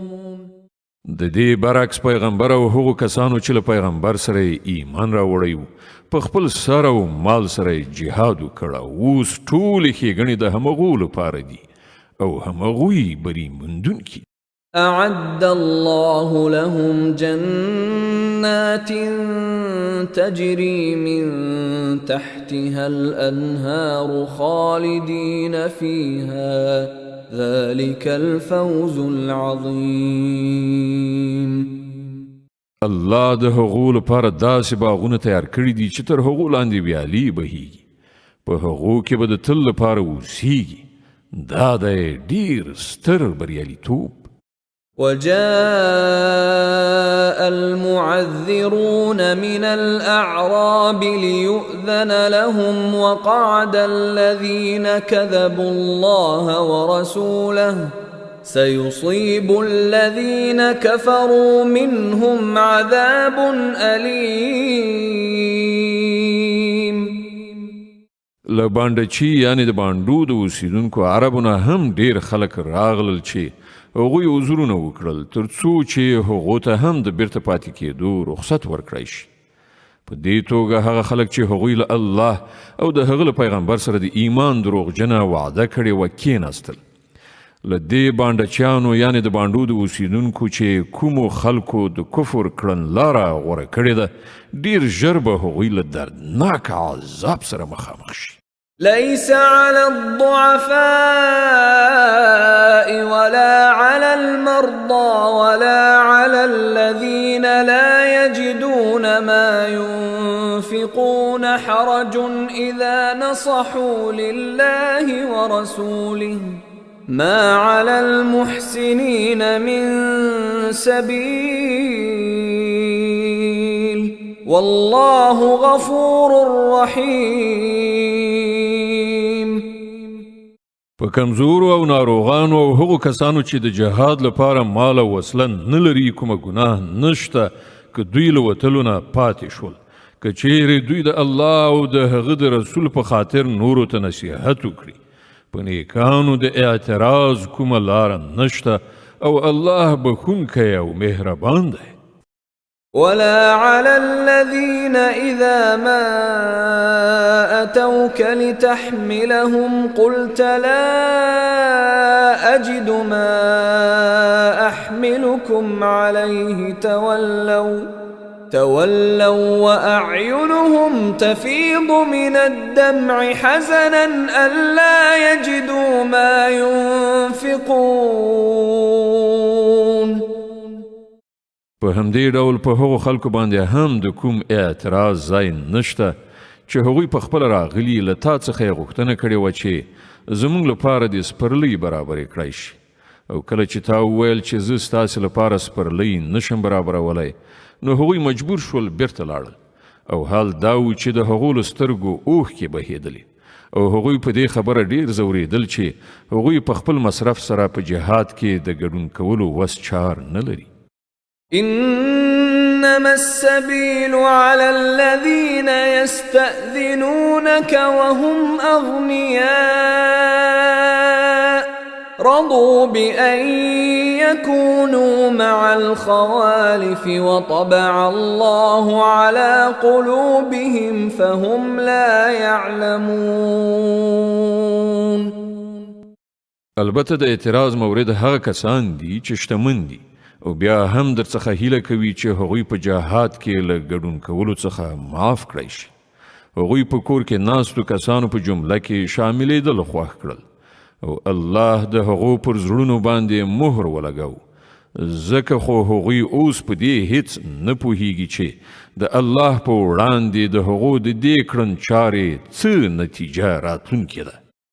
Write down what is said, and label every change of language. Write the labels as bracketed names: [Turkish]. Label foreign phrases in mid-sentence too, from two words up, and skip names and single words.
[Pashto] د دې برعکس پیغمبر او هغو کسانو چې له پیغمبر سره ایمان راوړی وو په خپل سر او مال سره جهاد وکړ اوس ټولې ښېګڼې د همغو لپاره دي او همغوی بری موندونکي. [Arabic] أعد الله لهم جنات تجري من تحتها الأنهار خالدين فيها ذلك الفوز العظيم. [Pashto] الله د هغو لپاره داسې باغونه تیار کړي دي چې تر هغو لاندې ویالې بهیږي په هغو کې به د تل لپاره اوسیږي. دا دی ډېر ستر بریالیتوب. [Arabic] وجاء المعذرون من الأعراب ليؤذن لهم وقعد الذين كذبوا الله ورسوله سيصيب الذين كفروا منهم عذاب أليم. [Pashto] لبانډچی یعنی د باندو د اوسیدونکو عربونه هم ډیر خلک راغلل چې هغوی عذرونه وکړل تر څو چې هغو ته هم د بیرته پاتې کېدو رخصت ورکړی شي. په دې توګه هغه خلک چې هغوی له الله او د هغه له پیغمبر سره د ایمان دروغجنه وعده کړې وه کېناستل. له دې باندچیانو یعنی د باندو د اوسیدونکو چې کومو خلکو د کفر کړنلاره غوره کړې ده ډیر ژر به هغوی له دردناک عذاب سره مخامخ شي. [Arabic] ليس على الضعفاء ولا على المرضى ولا على الذين لا يجدون ما ينفقون حرج إذا نصحوا لله ورسوله ما على المحسنين من سبيل والله غفور رحيم. [Pashto] په کمزورو او ناروغانو او هغو کسانو چې د جهاد لپاره مال او وسله نه لري کومه ګناه نشته که دوی له وتلو نه پاتې شول که چیرې دوی د الله او د هغه د رسول په خاطر نورو ته نصیحت وکړي په نیکانو د اعتراض کومه لاره نشته او الله بخونکی او مهربان دی. [Arabic] ولا على الذين إذا ما أتوك لتحملهم قلت لا أجد ما أحملكم عليه تولوا وأعينهم تفيض من الدمع حزنا ألا يجدوا ما ينفقون. [Pashto] په همدې ډول په هغو خلکو باندې هم د کوم اعتراض ځای نشته چې هغوی په خپله راغلي له تا څخه یې غوښتنه کړې وه چې زموږ لپاره دې سپرلۍ برابرې کړی شي او کله چې تا وویل چې زه ستاسې لپاره سپرلۍ نشم برابرولی نو هغوی مجبور شول بیرته لاړل او حال دا و چې د هغو له سترګو اوښکې بهېدلې او هغوی په دې خبره ډیر ځورېدل چې هغوی په خپل مصرف سره په جهاد کې د ګډون کولو وس چار نه لري. [Arabic] إنما السبيل على الذين يستأذنونك وهم أغنياء رضوا بأن يكونوا مع الخوالف وطبع الله على قلوبهم فهم لا يعلمون. [Pashto] البته د اعتراض مورد هغه کسان دي چې شتمن دي او بیا هم در څخه هیله کوي چې هغوی په جهاد کې له ګډون کولو څخه معاف کړی شي. هغوی په کور کې ناستو کسانو په جمله کې شاملېدل خوښ کړل او الله د هغو پر زړونو باندې مهر ولګاو ځکه خو هغوی اوس په دې هیڅ نه پوهیږي چې د الله په وړاندې د هغو د دې کړنچارې څه نتیجه راتلونکې ده.